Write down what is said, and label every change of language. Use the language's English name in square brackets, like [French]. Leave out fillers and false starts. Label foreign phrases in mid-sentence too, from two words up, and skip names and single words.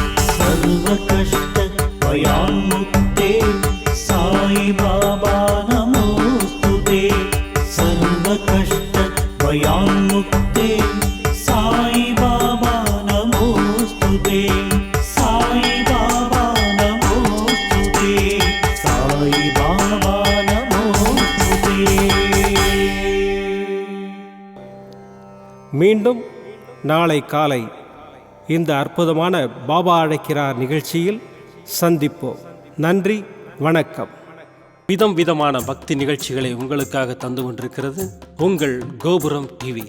[Sanskrit] सर्वकष्टभयान्मुक्ते साई बाबा नमोऽस्तु ते सर्वकष्टभयान्मुक्ते साई बाबा नमोऽस्तु ते साई बाबा नमोऽस्तु ते साई बाबा नमोऽस्तु ते [Tamil] மீண்டும் நாளை காலை இந்த அற்புதமான பாபா அழைக்கிறார் நிகழ்ச்சியில் சந்திப்போம். நன்றி, வணக்கம். விதம் விதமான பக்தி நிகழ்ச்சிகளை உங்களுக்காக தந்து கொண்டிருக்கிறது உங்கள் கோபுரம் டிவி.